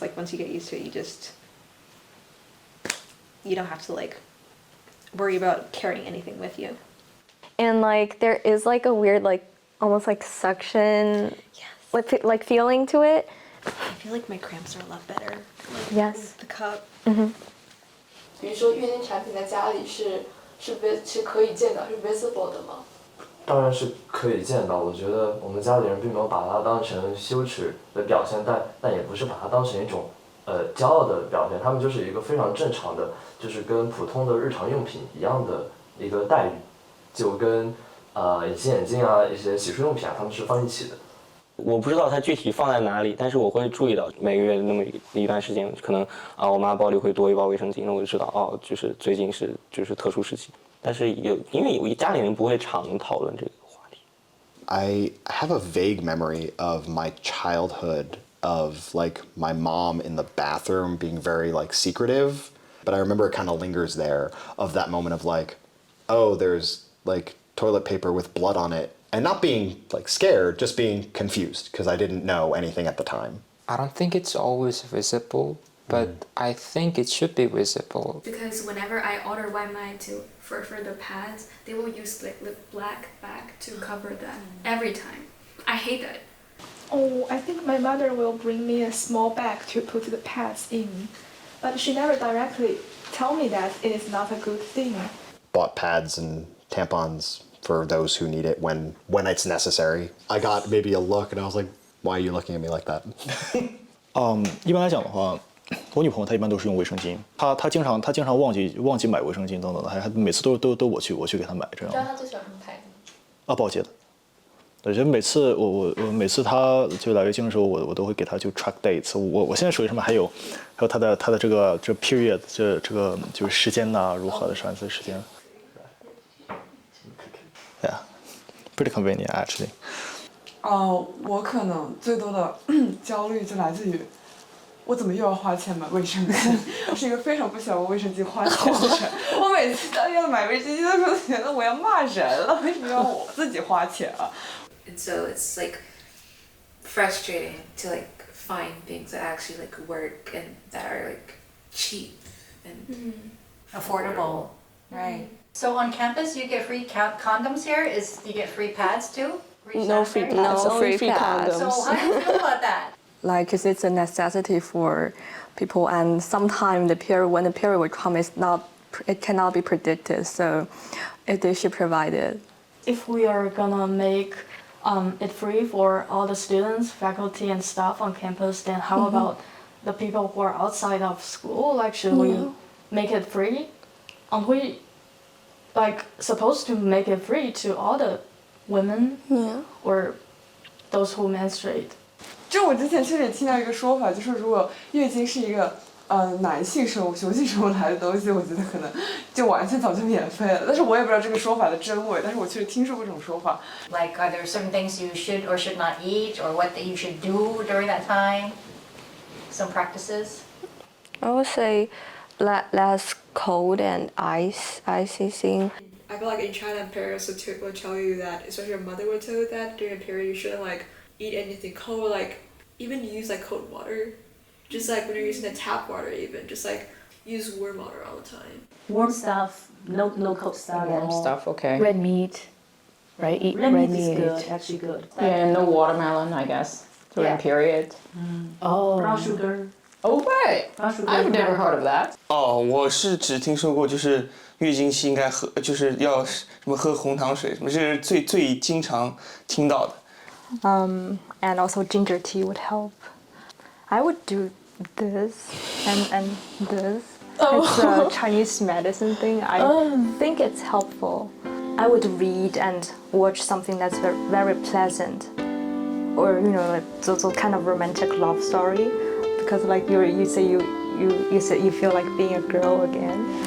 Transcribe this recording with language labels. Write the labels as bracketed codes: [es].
[en] Like once you get used to it, you don't have to like worry about carrying anything with you. And like there is like a weird like almost like suction, like feeling to it. I feel like my cramps are a lot better. Like, Yes. with the cup. [zh] 比如说，月经产品在家里是可以见到，是 [en] visible [zh] 的吗？当然是可以见到，我觉得我们家里人并没有把它当成羞耻的表现，但也不是把它当成一种骄傲的表现，他们就是一个非常正常的，就是跟普通的日常用品一样的一个待遇，就跟隐形眼镜啊一些洗漱用品啊，他们是放一起的。我不知道它具体放在哪里，但是我会注意到每个月那么一段时间，可能我妈包里会多一包卫生巾，那我就知道就是最近就是特殊时期。但是因为家里人不会常讨论这个话题。 [en] I have a vague memory of my childhood of like my mom in the bathroom being very like secretive, but I remember it kind of lingers there of that moment of like, oh, there's like toilet paper with blood on it. And not being like scared, just being confused because I didn't know anything at the time. I don't think it's always visible, but I think it should be visible. Because whenever I order Waimai for the pads, they will use like the black bag to cover that every time. I hate that. Oh, I think my mother will bring me a small bag to put the pads in, but she never directly tell me that it is not a good thing. Bought pads and tampons for those who need it when it's necessary. I got maybe a look and I was like, why are you looking at me like that? [zh] 一般来讲的话，我女朋友她一般都是用卫生巾，她经常忘记买卫生巾等等的，还每次都我去给她买这样。你知道她最喜欢什么牌子？保洁的。我觉得每次我每次她就来月经的时候，我都会给她就 [en] track dates。 [zh] 我现在手机上面还有她的这个period 这个就是时间呐，如何的上一次时间。 [en] Yeah, pretty convenient actually. [zh] 我可能最多的焦虑就来自于，我怎么又要花钱买卫生巾？我是一个非常不喜欢为卫生巾花钱的人。我每次当要买卫生巾的时候，觉得我要骂人了，为什么要我自己花钱啊？ [en] And so it's like frustrating to like find things that actually like work and that are like cheap and affordable. Right. So on campus, you get free condoms here? You get free pads too? No free pads, only free condoms. So how do you feel about that? Like, 'cause it's a necessity for people, and sometimes when the period will come, it cannot be predicted. So, they should provide it. If we are gonna make it free for all the students, faculty, and staff on campus, then how about the people who are outside of school? Like, should we make it free? Aren't we like supposed to make it free to all the women or those who menstruate? [zh] 就我之前确实也听到一个说法，就是如果月经是一个男性生物、雄性生物来的东西，我觉得可能就完全早就免费了。但是我也不知道这个说法的真伪，但是我确实听说过这种说法。 [en] Like, are there certain things you should or should not eat, or what that you should do during that time? Some practices? I would say less cold and icy thing. I feel like in China, parents will tell you that, especially your mother would tell you that during a period you shouldn't like eat anything cold, like even use like cold water. Just like when you're using the tap water, even just like use warm water all the time. Warm stuff, no cold stuff. Warm stuff, okay. Red meat. right? Eat Red red meat is meat. good, actually good. Yeah, no watermelon, I guess, during Yeah. period. Oh. Brown sugar. Oh, right. Brown sugar. I've never heard of that. [zh] 哦，我是只听说过，就是月经期应该喝，就是要什么喝红糖水，什么这是最经常听到的。 [en] And also ginger tea would help. I would do this and this. It's a Chinese medicine thing. I think it's helpful. I would read and watch something that's very, very pleasant, or like those kind of romantic love story, because like you say you feel like being a girl again.